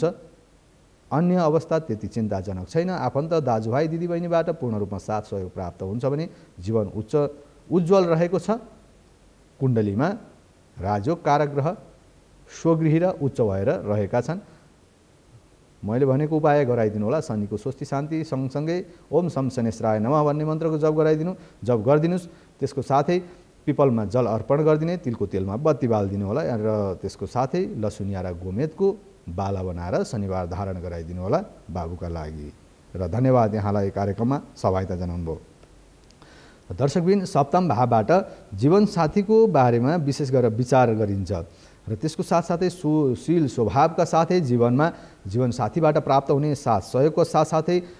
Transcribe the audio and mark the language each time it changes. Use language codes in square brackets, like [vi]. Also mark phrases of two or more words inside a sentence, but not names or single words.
[ne] अन्य अवस्था त्यति चिन्ताजनक छैन। आफन्त दाजुभाइ दिदीबहिनीबाट पूर्ण रूपमा साथ सहयोग प्राप्त हुन्छ भने जीवन उज्जवल रहेको छ। कुण्डलीमा राजयोग कारक ग्रह स्वगृही र उच्च भएर रहेका छन्। मैले भनेको उपाय गराइदिनु होला। शनिको स्वस्ति शान्ति सँगसँगै [sa] ओम शम शनेश्वराय नमः [ne] भन्ने मन्त्रको जप गरिदिनुस्। त्यसको साथै पिपलमा जल अर्पण गरिदिने, तिलको तेलमा बत्ती बालिदिनु होला र त्यसको साथै लसुनिया र गोमेदको बाला बनाएर शनिबार धारण गराइदिनु होला बाबुका लागि। र धन्यवाद यहाँलाई कार्यक्रममा सहभागिता जनाउनुभयो। दर्शकबिन, सप्तम भावबाट जीवनसाथीको बारेमा विशेष गरेर विचार गरिन्छ र त्यसको साथसाथै सुशील स्वभावका साथै जीवनसाथीबाट प्राप्त हुने साथ सहयोगको साथसाथै